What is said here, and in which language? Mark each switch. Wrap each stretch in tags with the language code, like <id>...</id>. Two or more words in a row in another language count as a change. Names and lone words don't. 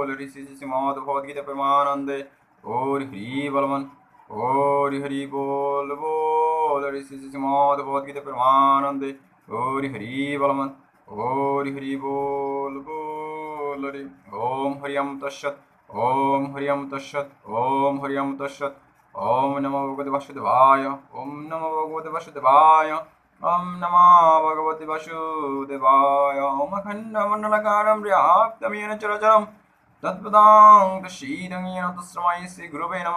<bn>হরি শ্রী শ্রী শ্রীমদ্ভগবদ্ গীতা প্রেমানন্দে হরি হরি বলমান হরি হরি বল বল। হরি শ্রী শ্রী শ্রীমদ্ভগবদ্ গীতা প্রেমানন্দে হরি হরি বলমান হরি হরি বল বল।</bn> <sa>হরি ওম হরিয়ম তৎসৎ। ওম হরিয়ম তৎসৎ। ওম হরিয়ম তৎসৎ। ওম নমো ভগবতে বাসুদেবায়। ওম নমো ভগবতে বাসুদেবায়। ওম নমো ভগবতে বাসুদেবায়। ওম অখণ্ডমণ্ডলকারं व्याप्तमेन चराचरं तत्पदां तस्मै येन तस्मै श्री गुरुवे नमः।</sa>